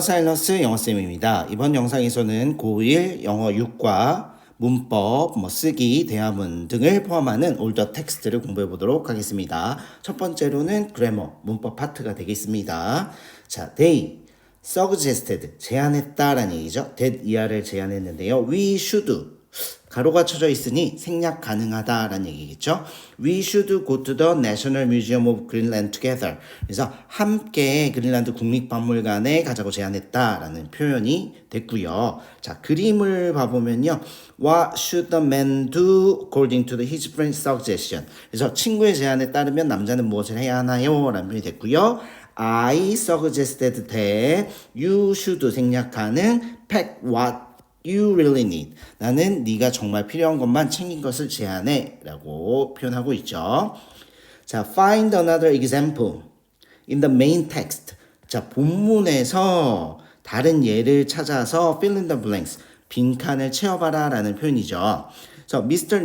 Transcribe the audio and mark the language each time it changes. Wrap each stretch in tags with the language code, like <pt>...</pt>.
<ko>사일러스 영어쌤입니다. 이번 영상에서는 고1 영어 6과 문법, 쓰기, 대화문 등을 포함하는 올더 텍스트를 공부해 보도록 하겠습니다. 첫 번째로는 그래머, 문법 파트가 되겠습니다. 자,</ko> <en>they suggested,</en> <ko>제안했다라는 얘기죠. that 이하를 제안했는데요.</ko> <en>we should,</en> <ko>가로가 쳐져 있으니 생략 가능하다라는 얘기겠죠.</ko> <en>We should go to the National Museum of Greenland together.</en> <ko>그래서 함께 그린란드 국립박물관에 가자고 제안했다라는 표현이 됐고요. 자, 그림을 봐보면요.</ko> <en>What should the man do according to his friend's suggestion?</en> <ko>그래서 친구의 제안에 따르면 남자는 무엇을 해야 하나요? 라는 표현이 됐고요.</ko> <en>I suggested that you should</en> <ko>생략 가능</ko> <en>pack what you really need.</en> <ko>나는 네가 정말 필요한 것만 챙긴 것을 제안해 라고 표현하고 있죠.</ko> <en>자, find another example in the main text.</en> <ko>자, 본문에서 다른 예를 찾아서</ko> <en>fill in the blanks,</en> <ko>빈칸을 채워봐라 라는 표현이죠. 그래서 Mr.</ko>